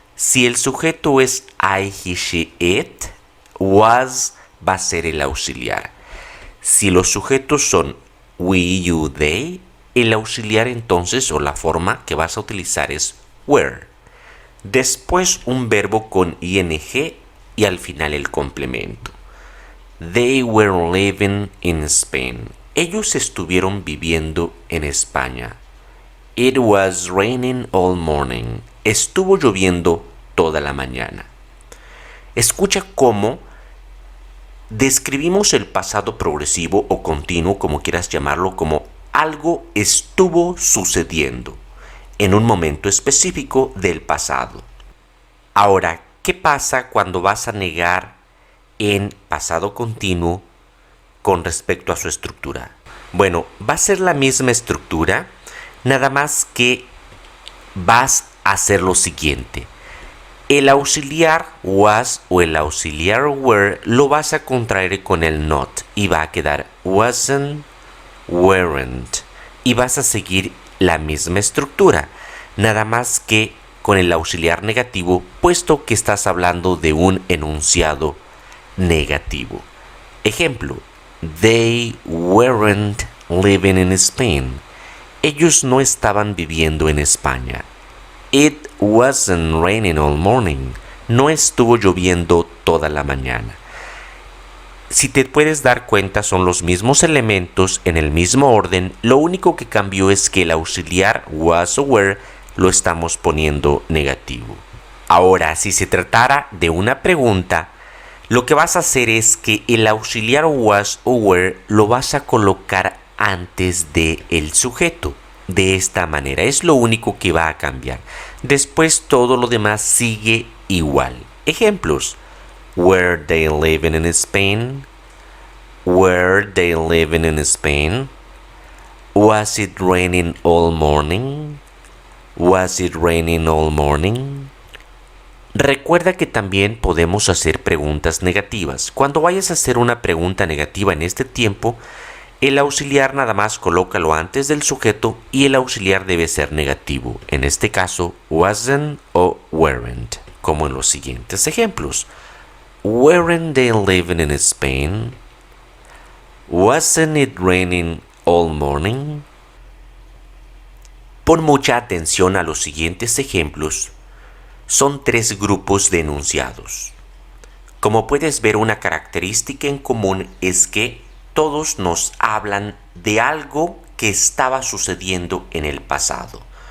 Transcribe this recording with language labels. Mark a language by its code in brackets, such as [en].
[es] Si el sujeto es I, he, she, it, was va a ser el auxiliar. Si los sujetos son we, you, they, el auxiliar entonces o la forma que vas a utilizar es were. Después un verbo con ing y al final el complemento. [en] They were living in Spain. [es] Ellos estuvieron viviendo en España. [en] It was raining all morning. [es] Estuvo lloviendo toda la mañana. Escucha cómo describimos el pasado progresivo o continuo, como quieras llamarlo, como algo estuvo sucediendo en un momento específico del pasado. Ahora, ¿qué pasa cuando vas a negar en pasado continuo con respecto a su estructura? Bueno, va a ser la misma estructura, nada más que vas a hacer lo siguiente. El auxiliar was o el auxiliar were lo vas a contraer con el not y va a quedar wasn't, weren't, y vas a seguir la misma estructura, nada más que con el auxiliar negativo, puesto que estás hablando de un enunciado negativo. [en] Ejemplo: they weren't living in Spain. [es] Ellos no estaban viviendo en España. [en] It wasn't raining all morning. [es] No estuvo lloviendo toda la mañana. Si te puedes dar cuenta, son los mismos elementos en el mismo orden. Lo único que cambió es que el auxiliar was o were lo estamos poniendo negativo. Ahora, si se tratara de una pregunta, lo que vas a hacer es que el auxiliar was o were lo vas a colocar antes de el sujeto. De esta manera es lo único que va a cambiar. Después todo lo demás sigue igual. [en] Ejemplos: were they living in Spain? Were they living in Spain? Was it raining all morning? Was it raining all morning? [es] Recuerda que también podemos hacer preguntas negativas. Cuando vayas a hacer una pregunta negativa en este tiempo, el auxiliar nada más colócalo antes del sujeto y el auxiliar debe ser negativo. En este caso, wasn't o weren't, como en los siguientes ejemplos. [en] Weren't they living in Spain? Wasn't it raining all morning? [es] Pon mucha atención a los siguientes ejemplos. Son 3 grupos de enunciados. Como puedes ver, una característica en común es que todos nos hablan de algo que estaba sucediendo en el pasado.